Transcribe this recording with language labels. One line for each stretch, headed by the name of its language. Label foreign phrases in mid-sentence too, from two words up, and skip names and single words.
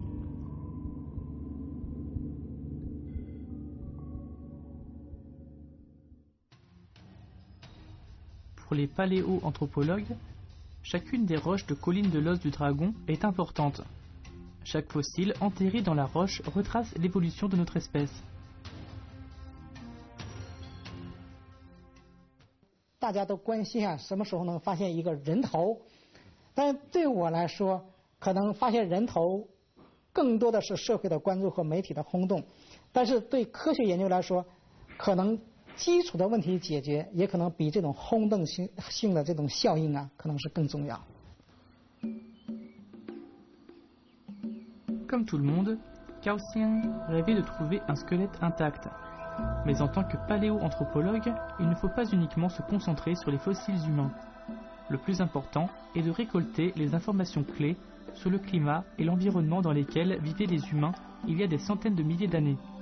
French: Pour les paléoanthropologues, chacune des roches de colline de l'os du dragon est importante. Chaque fossile enterré dans la roche retrace l'évolution de notre espèce.
Chinese: 大家都关心啊，什么时候能发现一个人头？但对我来说，可能发现人头更多的是社会的关注和媒体的轰动。但是对科学研究来说，可能基础的问题解决，也可能比这种轰动性的这种效应啊，可能是更重要。
French: Comme tout le monde, Cao Xian rêvait de trouver un squelette intact. Mais en tant que paléoanthropologue, il ne faut pas uniquement se concentrer sur les fossiles humains. Le plus important est de récolter les informations clés sur le climat et l'environnement dans lesquels vivaient les humains il y a des centaines de milliers d'années.